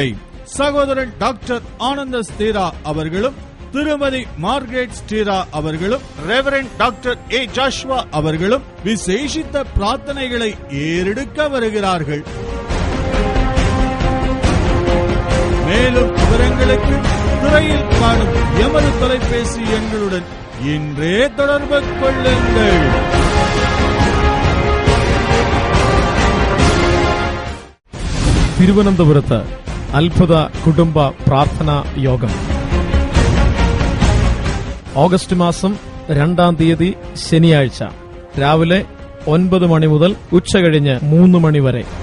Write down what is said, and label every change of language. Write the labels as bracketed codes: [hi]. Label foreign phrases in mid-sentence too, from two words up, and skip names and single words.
[ta] சகோதரன் டாக்டர் ஆனந்த ஸ்தீரா அவர்களும் திருமதி மார்கரெட் ஸ்டீரா அவர்களும் ரெவரண்ட் டாக்டர் ஏ ஜாஷ்வா அவர்களும் விசேஷித்த பிரார்த்தனைகளை ஏறெடுக்க வருகிறார்கள். மேலும் விவரங்களுக்கு திரையில் காணும் எமது தொலைபேசி எண்களுடன் இன்றே தொடர்பு கொள்ளுங்கள். [ml] തിരുവനന്തപുരത്ത് അത്ഭുത കുടുംബ പ്രാർത്ഥനാ യോഗം ഓഗസ്റ്റ് മാസം 2-ാം തീയതി ശനിയാഴ്ച രാവിലെ 9 മണി മുതൽ ഉച്ചകഴിഞ്ഞ് 3 മണി വരെ.